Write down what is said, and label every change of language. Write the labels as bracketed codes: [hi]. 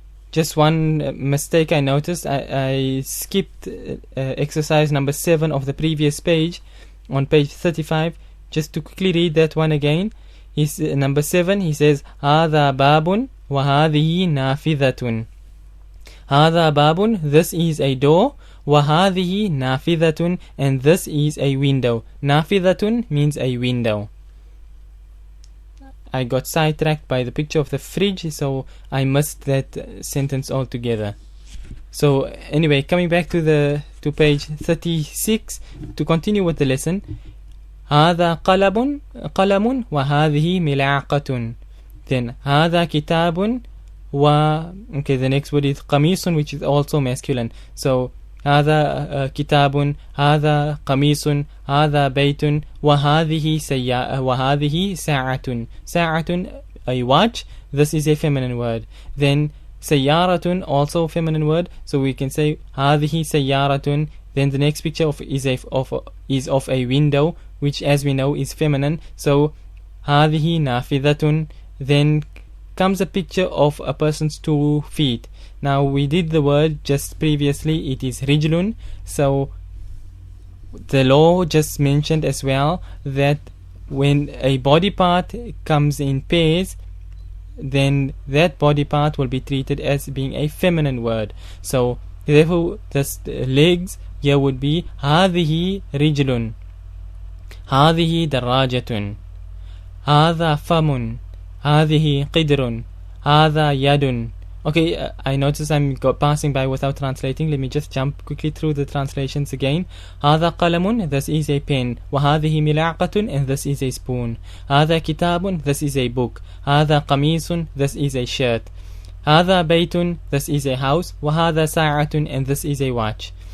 [en] Just one mistake I noticed. I skipped exercise number 7 of the previous page on page 35. Just to quickly read that one again. He's number 7. He says [ar] هذا باب وهذه نافذة. هذا باب, [en] this is a door. [ar] وهذه نافذة, [en] and this is a window. نافذة means a window. I got sidetracked by the picture of the fridge, so I missed that sentence altogether. So anyway, coming back to page 36 to continue with the lesson. [ar] هذا قلم وهذه ملعقة. [en] Then [ar] هذا كتاب [en] okay, the next word is قميص, which is also masculine. [ar] So هذا كتاب, هذا قميص, هذا بيت, وهذه ساعة. [en] ساعة, a watch. This is a feminine word. Then سيارة, also feminine word. So we can say [ar] هذه سيارة. [en] Then the next picture is of a window, which as we know is feminine. [ar] So هذه نافذة. [en] Then comes a picture of a person's 2 feet. Now we did the word just previously, it is rijlun. So the law just mentioned as well that when a body part comes in pairs, then that body part will be treated as being a feminine word. So therefore the legs here would be [ar] هذه رجل, هذه دراجة, هذا فم, هذه قدر, هذا يد. [en] Okay, I notice I'm passing by without translating. Let me just jump quickly through the translations again. [ar] هذا قلم, [en] this is a pen. [ar] وهذه ملعقة, [en] and this is a spoon. [ar] هذا كتاب, [en] this is a book. [ar] هذا قميص, [en] this is a shirt. [ar] هذا بيت, [en] this is a house. [ar] وهذا ساعة, [en] and this is a watch.